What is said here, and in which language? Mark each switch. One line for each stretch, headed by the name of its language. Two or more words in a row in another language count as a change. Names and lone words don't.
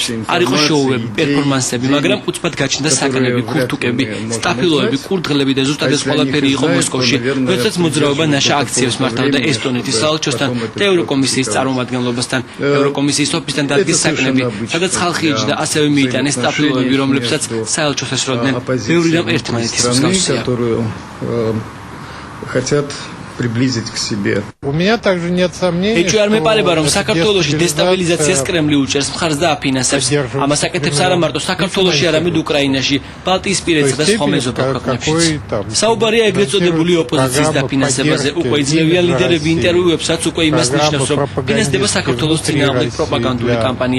Georgian: არ იყო შოუები, პერფორმანსები, მაგრამ უცბად გაჩნდა საკანები, ქურთუკები, სტაფილოები, კურდღლები და ზუსტად ეს ყველაფერი იყო მოსკოვში, როდესაც მოძრაობა ნაშა აქციებს მართავდა ესტონეთის საელჩოსთან და ევროკომისიის წარმომადგენლობასთან. ევროკომისიის ოფისთან დადგეს საკნები, სადაც ხალხი იჯდა, ასევე მიიტანეს სტაფილოები, რომლებსაც საელჩოს ესროდნენ. ბევრი რამ ერთმანეთის მსგავსია.
Russian: Хотят приблизить к себе. У меня также нет сомнений.
Georgian: ეჭვი არ მეპარება რომ საქართველოში დესტაბილიზაციას კრემლი უჭერს, მხარს და აფინანსებს. ამას აკეთებს არა მარტო საქართველოში, არამედ უკრაინაში, ბალტიისპირეთსა და სხვა მეზობელ ქვეყნებშიც. საუბარია ეგრეთ წოდებული ოპოზიციის დაფინანსებაზე. უკვე იძლევიან ლიდერები ინტერვიუებსაც უკვე იმას ნიშნავს, რომ ფინანსდება საქართველოს წინააღმდეგ პროპაგანდული კამპანია.